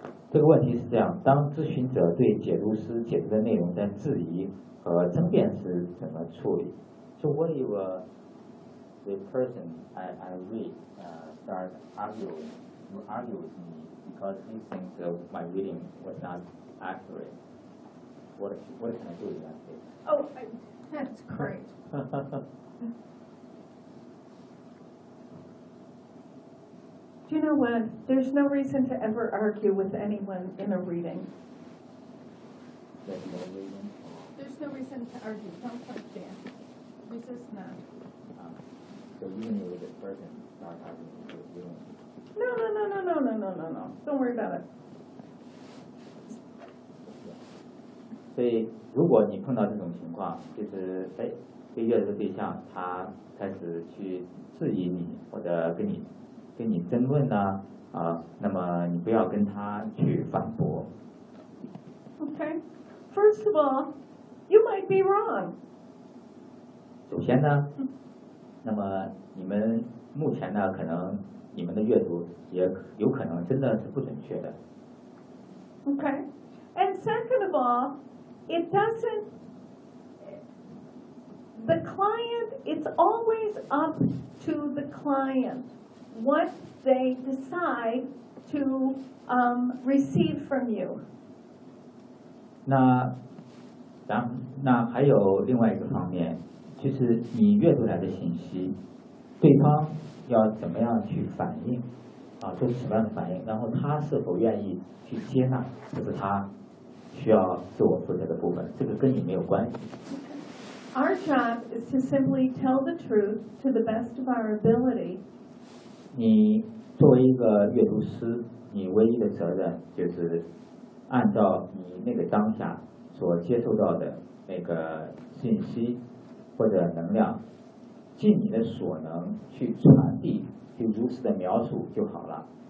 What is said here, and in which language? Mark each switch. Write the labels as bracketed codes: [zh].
[zh] 这个问题是这样，当咨询者对解读师解读的内容在质疑和争辩时怎么处理？ [en] So what if the person I read start argue with me because he thinks of my reading was not accurate? What can I do in that case? Oh, that's great. Do you know what? There's no reason to ever argue with anyone in a reading. There's no reason to argue. Don't question. Resist not. So you knew the person not arguing with you. No. Don't worry about it. [zh] 所以如果你碰到这种情况，就是被阅读的对象他开始去质疑你，或者跟你争论呢，那么你不要跟他去反驳。 [en] Okay, first of all, you might be wrong. [zh] 首先呢，那么你们目前呢，可能你们的阅读也有可能真的是不准确的。 [en] Okay, and second of all, it doesn't. The client, it's always up to the client. What they decide to receive from you. [zh] 那还有另外一个方面，就是你阅读来的信息，对方要怎么样去反应，啊，做什么样的反应，然后他是否愿意去接纳，这是他需要自我负责的部分，这个跟你没有关系。 [en] Our job is to simply tell the truth to the best of our ability. [zh] 你作为一个阅读师，你唯一的责任就是按照你那个当下所接受到的那个信息或者能量尽你的所能去传递，就如此的描述就好了。